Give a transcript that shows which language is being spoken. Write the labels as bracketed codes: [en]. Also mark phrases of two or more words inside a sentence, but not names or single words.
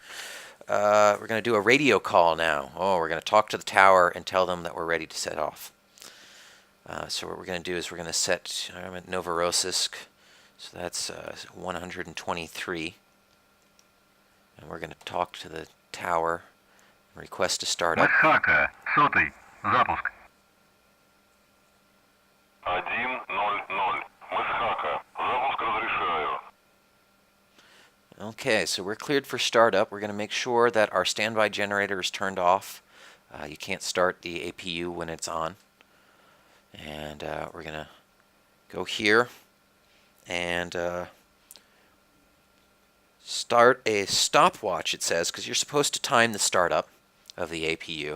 [en] We're going to do a radio call now. We're going to talk to the tower and tell them that we're ready to set off. So what we're going to do is we're going to set, I'm at Novorossiysk, so that's 123. And we're going to talk to the tower and request a startup. [ru] Месхака, 100-й, запуск. 100. Месхака, запуск разрешаю. [en] Okay, so we're cleared for startup. We're going to make sure that our standby generator is turned off. You can't start the APU when it's on. And we're going to go here and start a stopwatch, it says, because you're supposed to time the startup of the APU.